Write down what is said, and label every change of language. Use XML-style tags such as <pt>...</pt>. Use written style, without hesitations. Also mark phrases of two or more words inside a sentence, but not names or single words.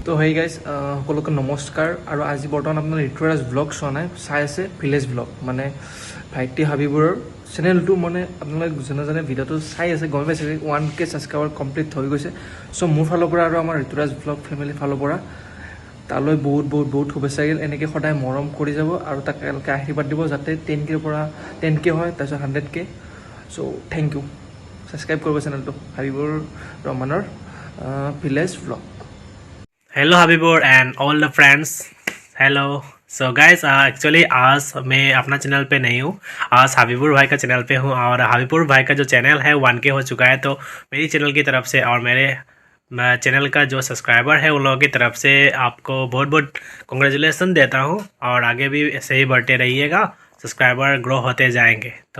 <as>তো</as> <en>hey guys,</en> <as>সকলোকে নমস্কাৰ আৰু আজি বৰ্তমান আপোনাৰ ঋতুৰাজ ব্লগ চোৱা নাই, চাই আছে ভিলেজ ব্লগ মানে ভাইটি হাবিবুৰৰ চেনেলটো মানে আপোনালোকে যোনে যোনে ভিডিঅ'টো চাই আছে গম পাইছে 1K</as> <en>subscriber complete</en> <as>হৈ গৈছে চ' মোৰ ফালৰ পৰা আৰু আমাৰ ঋতুৰাজ ব্লগ ফেমিলিৰ ফালৰ পৰা তালৈ বহুত বহুত বহুত শুভেচ্ছা থাকিল এনেকৈ সদায় মৰম কৰি যাব আৰু তাক একেলগে আশীৰ্বাদ দিব যাতে 10Kৰ পৰা 10K হয় তাৰপিছত 100K চ'</as> <en>thank you subscribe</en> <as>কৰিব চেনেলটো হাবিবুৰ ৰহমানৰ ভিলেজ ব্লগ</as> <en>hello Habibur and all the friends hello so guys actually</en> <hi>आज मैं अपना चैनल पे नहीं हूँ आज हबीबुर भाई का चैनल पे हूँ और हबीबुर भाई का जो चैनल है 1K हो चुका है तो मेरी चैनल की तरफ से और मेरे चैनल का जो सब्सक्राइबर है उन लोगों की तरफ से आपको बहुत बहुत कॉन्ग्रेचुलेसन देता हूँ और आगे भी ऐसे ही बढ़ते रहिएगा</hi> <en>subscriber grow</en> <hi>होते जाएंगे तो</hi>